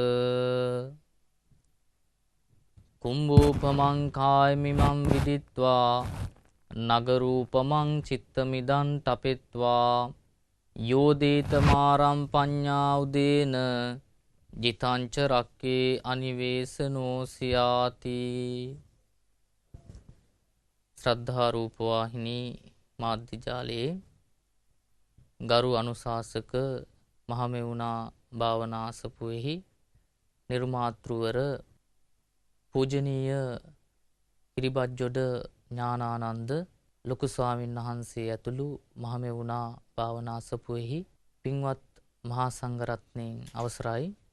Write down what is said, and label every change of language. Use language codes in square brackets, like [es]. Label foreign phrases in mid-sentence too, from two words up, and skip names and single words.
[pi] කුම්භූපමං කායමිමං විදිත්වා නගරූපමං චිත්තමිදං තපෙත්වා යෝදේතමාරම් පඤ්ඤා උදේන ජිතංච රක්කේ අනිවේසනෝ සියාති. [si] ශ්‍රද්ධා රූප වාහිනී මාධ්‍ය ජාලයේ ගරු අනුශාසක මහමෙවුනා භාවනා අසපුවෙහි නිර්මාතෘවර පූජනීය කිරිබත්ජොඩ ඥානානන්ද ලොකු ස්වාමීන් වහන්සේ ඇතුළු මහමෙවුනා භාවනා අසපුවෙහි පින්වත් මහා සංඝරත්නයන් අවසරයි.